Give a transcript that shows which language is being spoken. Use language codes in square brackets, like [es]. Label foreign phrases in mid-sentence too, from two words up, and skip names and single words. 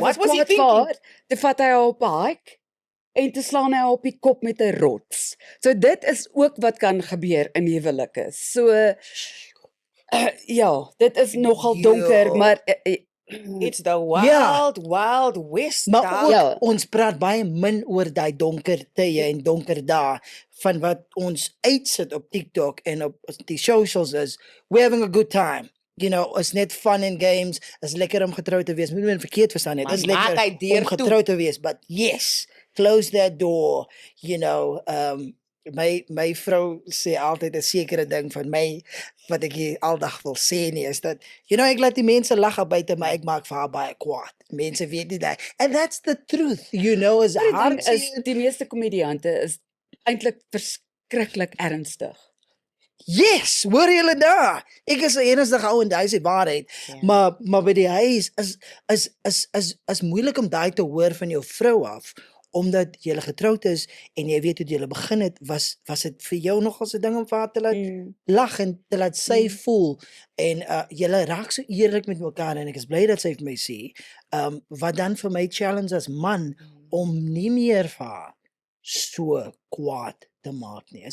[en] What was he [af] kwaad vir [en] thinking? [af] haar, toe vat hy haar op 'n hike en toe slaan hy haar op die kop met 'n rots. So dit is ook wat kan gebeur in huwelike. So ja, dit is nogal donker, Yo. maar [en] It's the [af] Ja. [en] wild west. [af] Maar daar. ook, Ja. ons praat baie min oor daai donker tye en donker dae van wat ons uitsit op TikTok en op die socials is. [en] We're having a good time. You know, [af] is net [en] fun and games. [af] Is lekker om getroud te wees. Moet men verkeerd verstaan nie. Maar Is maak hy lekker deur om toe. getroud te wees, [en] but yes, close that door. You know, [af] my vrou sê altyd 'n sekere ding van my wat ek nie aldag wil sê nie is dat ek laat die mense lag buite maar ek maak vir haar baie kwaad. Mense weet nie dat. [en] And that's the truth, [af] as die ding hartseer. is, die meeste komediante is eintlik verskriklik ernstig. Yes, hoor julle daar? Ek is 'n ernstige ou en dis die waarheid. Ja. Maar by die huis is moeilik om daai te hoor van jou vrou af omdat jy getroud is en jy weet hoe jy begin het, was dit vir jou nog as 'n ding om vir haar te laat lag en te laat sy voel en julle raak so eerlik met mekaar en ek is bly dat sy vir my sê wat dan vir my challenge as man om nie meer vir haar so kwaad te maak nie.